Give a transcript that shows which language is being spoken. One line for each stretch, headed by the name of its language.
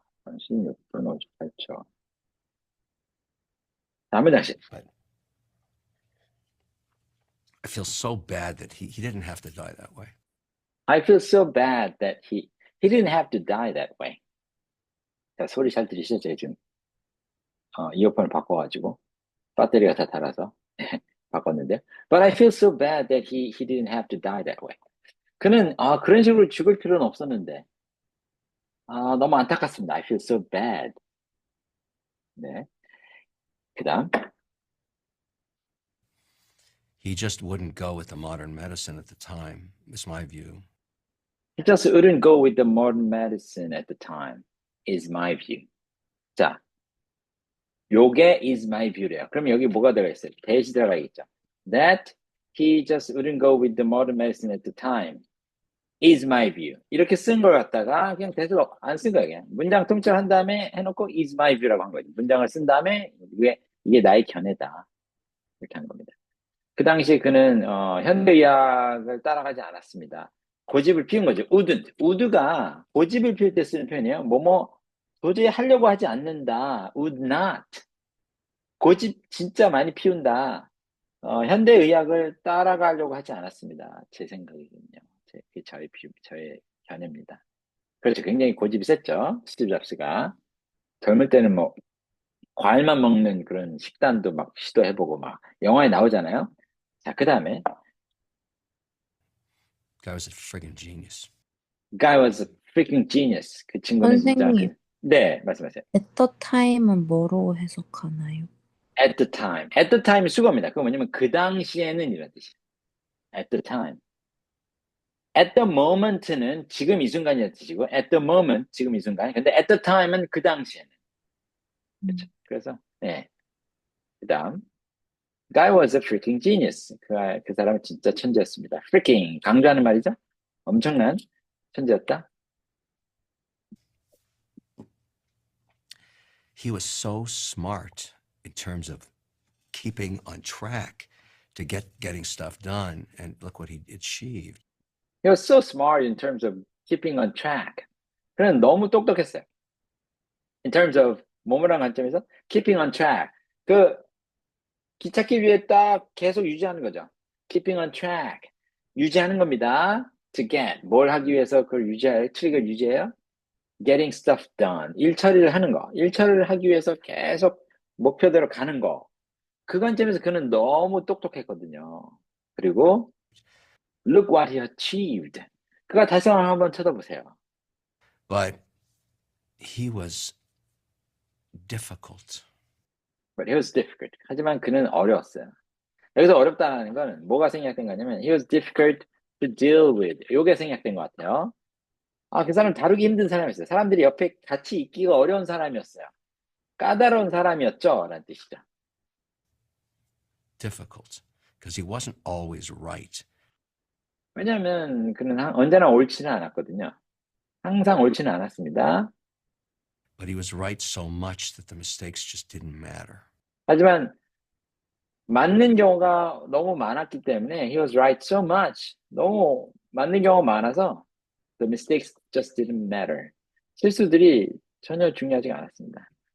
Korean: 36분 58초. 다음에 다시.
English: But I feel so bad that he didn't have to die that way. I feel so bad that he didn't have to die that way.
Korean: 자, 소리 잘 들리시죠? 제가 지금 이어폰을 바꿔가지고 배터리가 다 닳아서 바꿨는데.
English: But I feel so bad that he didn't have to die that way.
Korean: 그는 그런 식으로 죽을 필요는 없었는데 너무 안타깝습니다.
English: I feel so bad.
Korean: 네. 그다음.
English: He just wouldn't go with the modern medicine at the time, is my view. He just wouldn't go with the modern medicine at the time, is my view.
Korean: 자, 요게
English: is my view
Korean: 래요. 그럼 여기 뭐가 들어있어요? 대시 들어가겠죠.
English: That he just wouldn't go with the modern medicine at the time, is my view.
Korean: 이렇게 쓴 걸 갖다가 그냥 계속 안 쓴 거예요. 그냥 문장 통째로 한 다음에 해놓고
English: is my view
Korean: 라고 한 거죠. 문장을 쓴 다음에 이게 나의 견해다. 이렇게 한 겁니다. 그 당시에 그는 현대의학을 따라가지 않았습니다. 고집을 피운 거죠. would가 고집을 피울 때 쓰는 표현이에요. 도저히 하려고 하지 않는다.
English: would not.
Korean: 고집 진짜 많이 피운다. 현대의학을 따라가려고 하지 않았습니다. 제 생각이군요. 저의 견해입니다. 그렇죠. 굉장히 고집이 셌죠. 스티브 잡스가. 젊을 때는 과일만 먹는 그런 식단도 막 시도해보고 영화에 나오잖아요. 자, 그 다음에.
English: Guy was a friggin' genius. Guy was a freaking genius.
Korean: 그 친구는 진짜. 선생님, 네, 말씀하세요.
English: at the time
Korean: 은 뭐로 해석하나요?
English: At the time. At the time
Korean: 수거입니다. 그거 뭐냐면 그 당시에는 이런 뜻이에요.
English: At the time. At the moment
Korean: 는 지금 이 순간이라는 뜻이고,
English: at the moment,
Korean: 지금 이 순간. 근데
English: at the time
Korean: 은 그 당시에는. 그렇죠. 그래서, 네. 그 다음.
English: Guy was a freaking genius.
Korean: 그 사람은 진짜 천재였습니다. freaking, 강조하는 말이죠. 엄청난 천재였다.
English: He was so smart in terms of keeping on track to getting stuff done, and look what he achieved. He was so smart in terms of keeping on track.
Korean: 그는 너무 똑똑했어요.
English: In terms of
Korean: 뭐뭐란 관점에서
English: keeping on track.
Korean: 그 기찻길 위에 딱 계속 유지하는 거죠.
English: keeping on track.
Korean: 유지하는 겁니다.
English: to get.
Korean: 뭘 하기 위해서 그걸 트릭을 유지해요?
English: getting stuff done.
Korean: 일 처리를 하는 거. 일 처리를 하기 위해서 계속 목표대로 가는 거. 그 관점에서 그는 너무 똑똑했거든요. 그리고
English: look what he achieved.
Korean: 그가 달성한 한번 쳐다보세요.
English: But he was difficult. But he was difficult.
Korean: 하지만 그는 어려웠어요. 여기서 어렵다는 건 뭐가 생략된 거냐면
English: he was difficult to deal with.
Korean: 이게 생략된 것 같아요. 그 사람 다루기 힘든 사람이었어요. 사람들이 옆에 같이 있기가 어려운 사람이었어요. 까다로운 사람이었죠. 라는 뜻이죠.
English: Difficult. Because he wasn't always right.
Korean: 왜냐하면 그는 언제나 옳지는 않았거든요. 항상 옳지는 않았습니다.
English: But he was right so much that the mistakes just didn't matter.
Korean: 하지만 맞는 경우가 너무 많았기 때문에
English: he was right so much.
Korean: 너무 맞는 경우가 많아서
English: The mistakes just didn't matter.
Korean: 실수들이 전혀 중요하지 않았습니다.